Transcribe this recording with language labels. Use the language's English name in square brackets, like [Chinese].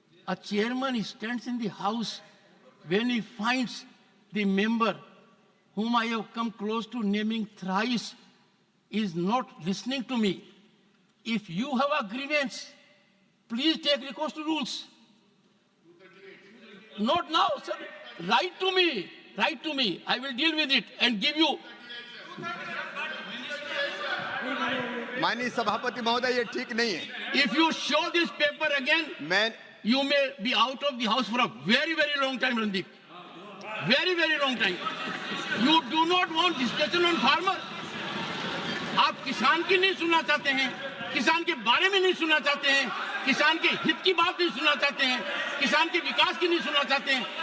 [English] a chairman stands in the house when he finds the member whom I have come close to naming thrice is not listening to me. If you have a grievance, please take recourse to rules. Not now, sir. Write to me. Write to me. I will deal with it and give you. [Hindi] माननीय सभापति महोदय, ये ठीक नहीं है। [English] If you show this paper again, you may be out of the house for a very, very long time, Randeep. Very, very long time. You do not want discussion on farmer. [Hindi] आप किसान की नहीं सुनना चाहते हैं, किसान के बारे में नहीं सुनना चाहते हैं, किसान के हित की बात नहीं सुनना चाहते हैं, किसान के विकास की नहीं सुनना चाहते हैं।